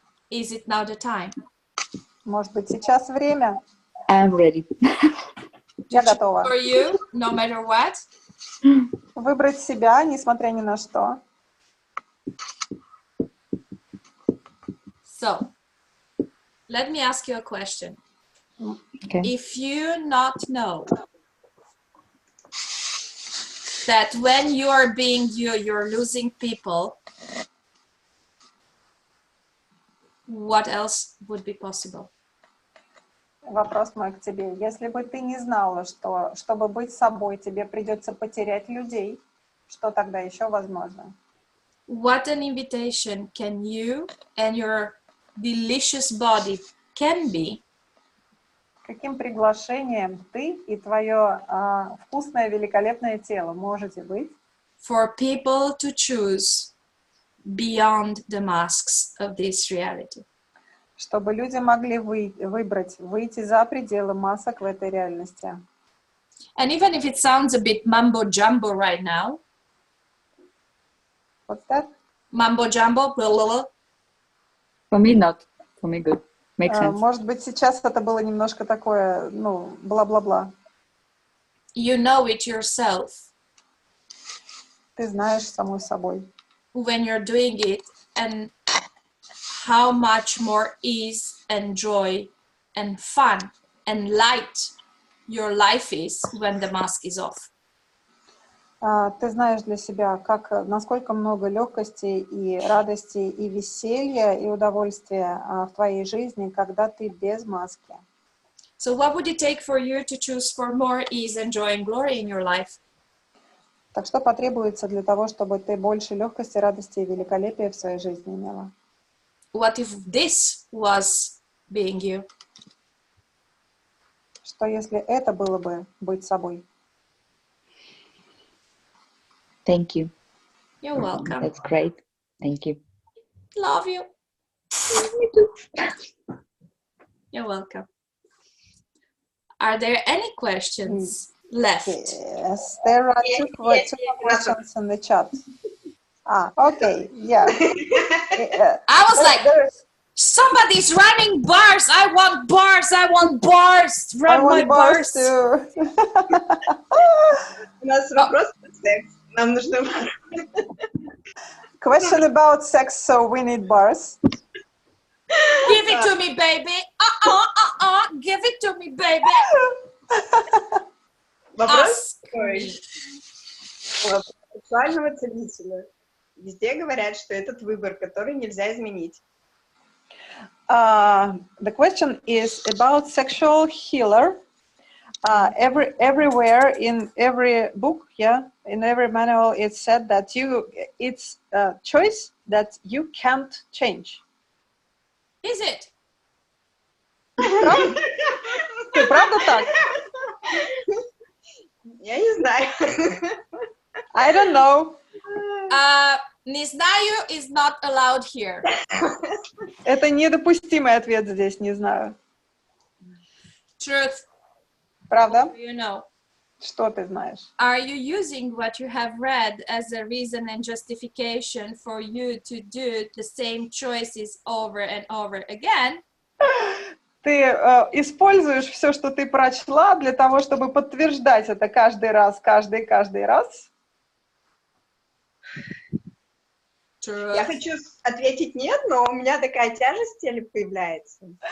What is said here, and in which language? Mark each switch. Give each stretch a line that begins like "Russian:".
English: Is it now the time?
Russian: Может быть, сейчас время?
English: I'm ready.
Russian: Я готова.
English: For you, no matter what?
Russian: Выбрать себя, несмотря ни на что.
English: So, let me ask you a question. Okay. If you not know that when you are being you, you're losing people, what else would be possible?
Russian: Вопрос мой к тебе. Если бы ты не знала, что, чтобы быть собой, тебе придется потерять людей, что тогда еще возможно?
English: What an invitation can you and your delicious body can be
Russian: Каким приглашением ты и твое вкусное, великолепное тело можете быть
English: for people to choose beyond the masks of this reality?
Russian: чтобы люди могли выйти за пределы масок в этой реальности?
English: And even if it sounds a bit mumbo-jumbo right now, What's that? mumbo-jumbo, blah, blah, blah. For me, not. For me, good. Makes sense.
Russian: Может быть, сейчас это было немножко такое, бла-бла-бла.
English: You know it yourself
Russian: Ты знаешь самой собой.
English: when you're doing it, and how much more ease and joy and fun and light your life is when the mask is off.
Russian: Ты знаешь для себя, насколько много легкости и радости, и веселья, и удовольствия в твоей жизни, когда ты без маски.
English: So what would it take for you to choose for more ease and joy and glory in your life?
Russian: Так что потребуется для того, чтобы ты больше легкости, радости и великолепия в своей жизни имела?
English: What if this was being you?
Russian: Что если это было бы быть собой?
English: Thank you. You're welcome. That's great. Thank you. Love you. Me too. You're welcome. Are there any questions left? Yes, there are two questions in the chat. Okay, yeah. I was like, There's- somebody's running bars. I want bars. I want bars. I Run my want bars bars. too.
Russian: У нас вопрос про секс. Нам нужно...
English: Question about sex, so we need bars. Give it to me, baby. Give it to me, baby.
Russian: Вопрос
English: Ask
Russian: такой.
English: me.
Russian: Сексуального целителя. Везде говорят, что этот выбор, который нельзя изменить.
English: The question is about sexual healer. Everywhere in every book, in every manual, it's said that it's a choice that you can't change. Is it?
Russian: Правда так? Я не знаю.
English: I don't know.
Russian: Не знаю
English: is not allowed here.
Russian: Это недопустимый ответ здесь, не знаю.
English: Truth.
Russian: Правда?
English: You know.
Russian: Что ты знаешь?
English: Are you using what you have read as a reason and justification for you to do the same choices over and over again?
Russian: Ты используешь все, что ты прочла, для того, чтобы подтверждать это каждый раз, каждый раз?
English: Truth.
Russian: Я хочу ответить нет, но у меня такая тяжесть в теле появляется.